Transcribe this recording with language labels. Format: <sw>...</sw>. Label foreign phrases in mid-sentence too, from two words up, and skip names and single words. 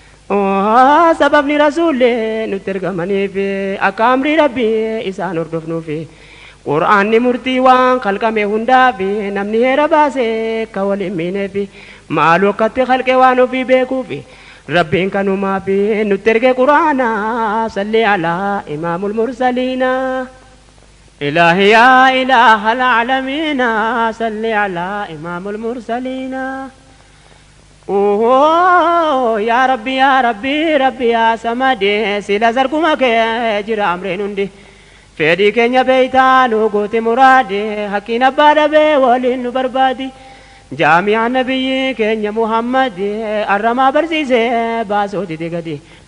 <om>Oh, sababni rasuullee nutti ergamanii fi akka amri Rabbii isaan hordofnuu fi Qur'aanni murtii waan kalqame hundaa fi namni heera baasee akka wal hin miinee fi maaloo akkatti kalqe waan ofii beekuu fi Rabbiin kanumaa fi nutti erge Qur'aana</om> <ar>صل على إمام المرسلين. إلهي يا إله العالمين صل على إمام المرسلين.</ar> <om>Oh,</om> <ar>يا رب يا رب رب يا صمد,</ar> <om>sila zarkuma kee jira amreen hundi. Fedhii keenya beeytaa nu goote muraadi, hakkiin abbaa dhabee waliin nu barbaadi. Jaami'aa nabiyyi keenya Muhammad, arramaa barsiisee baasoo dide gadi.</om>